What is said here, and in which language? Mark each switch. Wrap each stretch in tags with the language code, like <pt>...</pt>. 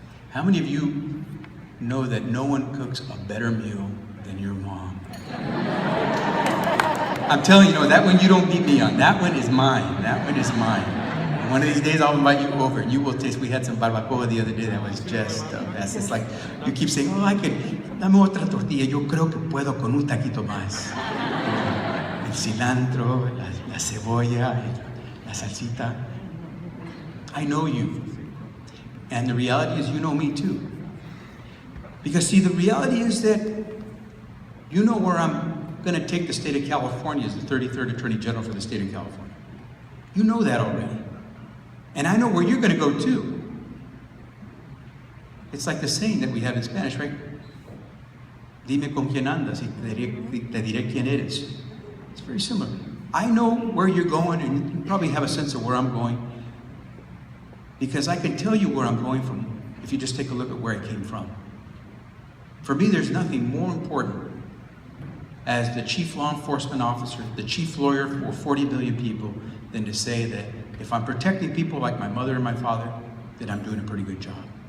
<en>How many of you know that no one cooks a better meal than your mom? I'm telling you, that one you don't beat me on. That one is mine. That one is mine. And one of these days I'll invite you over and you will taste. We had some barbacoa the other day that was just the best. It's like you keep saying, oh, I could,</en> <es>dame otra tortilla. Yo creo que puedo con un taquito más. El cilantro, la cebolla, la salsita.</es> <en>I know you. And the reality is you know me too. Because see, the reality is that you know where I'm going to take the state of California as the 33rd Attorney General for the state of California. You know that already. And I know where you're going to go too. It's like the saying that we have in Spanish, right?</en> <es>Dime con quién andas y te diré quién eres.</es> <en>It's very similar. I know where you're going, and you probably have a sense of where I'm going, because I can tell you where I'm going from if you just take a look at where I came from. For me, there's nothing more important as the chief law enforcement officer, the chief lawyer for 40 million people, than to say that if I'm protecting people like my mother and my father, then I'm doing a pretty good job.</en>